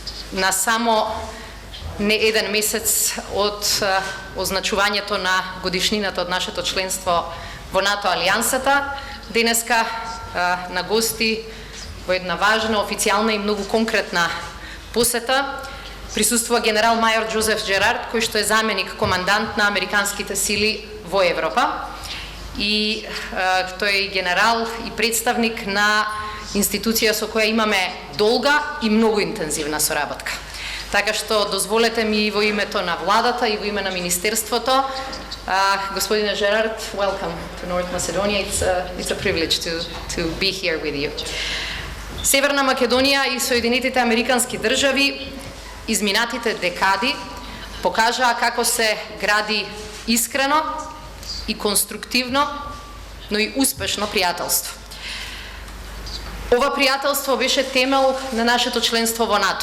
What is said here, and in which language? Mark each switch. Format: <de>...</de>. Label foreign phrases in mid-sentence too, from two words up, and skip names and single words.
<mk>на само не еден месец од означувањето на годишнината од нашето членство во НАТО Алијансата, денеска на гости во една важна, официјална и многу конкретна посета присуствува генерал мајор Джозеф Джерард, кој што е заменик командант на американските сили во Европа. И тој е генерал и представник на институција со која имаме долга и многу интензивна соработка. Така што дозволете ми и во името на владата и во име на министерството, господине Джерард,</mk> <en>welcome to North Macedonia. It's a privilege to be here with you.</en> <mk>Северна Македонија и Соединетите Американски држави изминатите декади покажаа како се гради искрено и конструктивно, но и успешно пријателство. Ова пријателство беше темел на нашето членство во НАТО.</mk>